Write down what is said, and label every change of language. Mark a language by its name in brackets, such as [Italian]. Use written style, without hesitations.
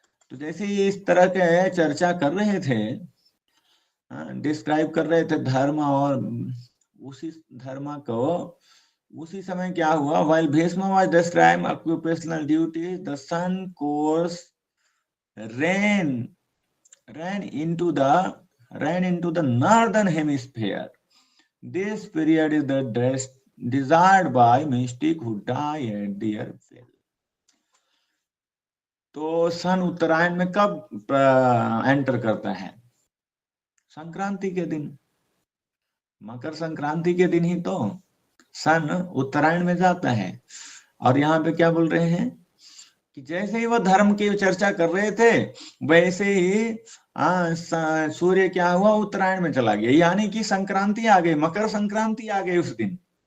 [Hindi] तो जैसे ही इस तरह के चर्चा कर रहे थे, डिस्क्राइब कर रहे थे धर्म, और उसी धर्म को उसी समय क्या हुआ? [English] while Bhishma was describing occupational duties, the sun course ran into the northern hemisphere. This period is the desired by mystic who die at their will. [Hindi] तो सन उत्तरायण में कब एंटर करता है? संक्रांति के दिन, मकर संक्रांति के दिन ही तो सन उत्तरायण में जाता है। और यहाँ पे क्या बोल रहे हैं कि जैसे ही वो धर्म की चर्चा कर रहे थे वैसे ही सूर्य क्या हुआ, उत्तरायण में चला गया, यानी कि संक्रांति आ गई, मकर संक्रांति आ गई उस दिन।